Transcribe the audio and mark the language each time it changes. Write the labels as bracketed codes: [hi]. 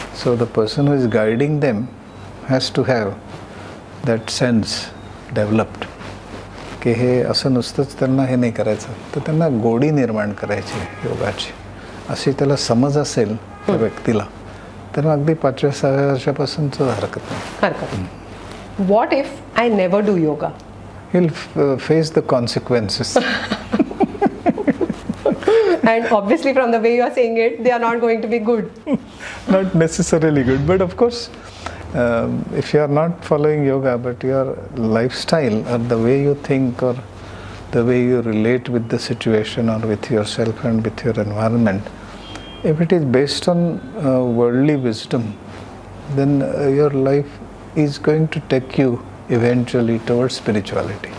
[en] So the person who is guiding them has to have that sense developed. [mr] की हे असं नुसतंच त्यांना हे नाही करायचं, तर त्यांना गोडी निर्माण करायची योगाची, अशी त्याला समज असेल त्या व्यक्तीला, तर मग अगदी 5व्या-6व्या वर्षापासूनच हरकत नाही. [en] What if I never do yoga? He'll face the consequences. And obviously from the way you are saying it, they are not going to be good. Not necessarily good, but of course, if you are not following yoga, but your lifestyle or the way you think or the way you relate with the situation or with yourself and with your environment, if it is based on worldly wisdom, then your life is going to take you eventually towards spirituality.